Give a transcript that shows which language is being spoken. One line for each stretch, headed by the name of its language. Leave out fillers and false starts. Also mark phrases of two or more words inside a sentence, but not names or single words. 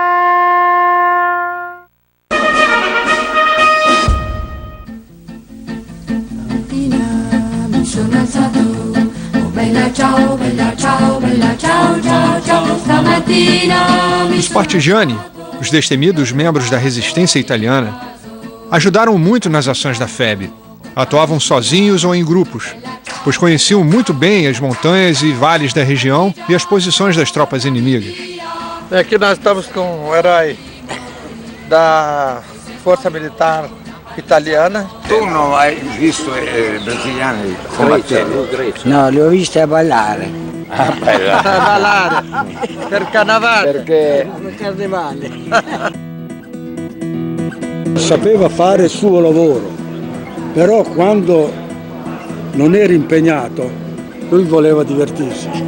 Portuguese: Os partigiani, os destemidos membros da resistência italiana, ajudaram muito nas ações da FEB. Atuavam sozinhos ou em grupos, pois conheciam muito bem as montanhas e vales da região e as posições das tropas inimigas. Aqui nós estamos com o herói da Força Militar Italiana.
Italian: Tu non hai visto brasiliani combattere? No, li ho viste a ballare. Ah, bella. A ballare per carnevale. Perché? Per carnevale. Sapeva fare il suo lavoro, però quando non era impegnato, lui voleva divertirsi.